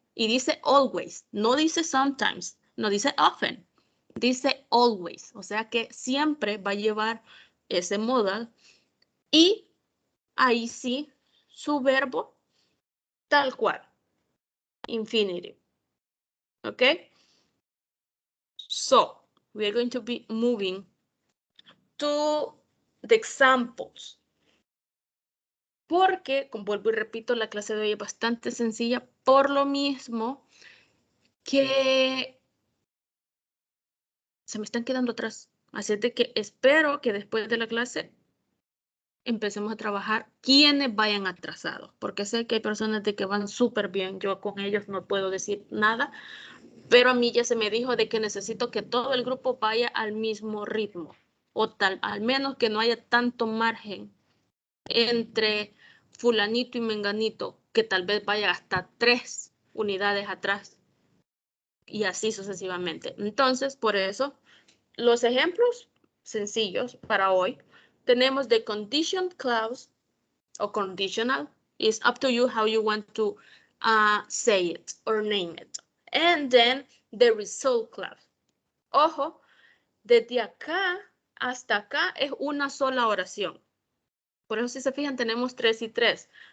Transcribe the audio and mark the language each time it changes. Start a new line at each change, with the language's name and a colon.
Spanish: Y dice always, no dice sometimes, no dice often, dice always. O sea que siempre va a llevar ese modal y ahí sí su verbo tal cual, infinitive.
English: Okay? So, we are going to be moving to the examples.
Spanish: Porque, como vuelvo y repito, la clase de hoy es bastante sencilla por lo mismo que se me están quedando atrás. Así es de que espero que después de la clase empecemos a trabajar quienes vayan atrasados, porque sé que hay personas de que van súper bien. Yo con ellos no puedo decir nada, pero a mí ya se me dijo de que necesito que todo el grupo vaya al mismo ritmo, o al menos que no haya tanto margen entre fulanito y menganito, que tal vez vaya hasta 3 unidades atrás, y así sucesivamente. Entonces, por eso, los ejemplos sencillos para hoy, tenemos
English: the condition clause
Spanish: o conditional.
English: It's up to you how you want to say it or name it. And then the result clause.
Spanish: Ojo, desde acá hasta acá es una sola oración. Por eso si se fijan tenemos 3 y 3.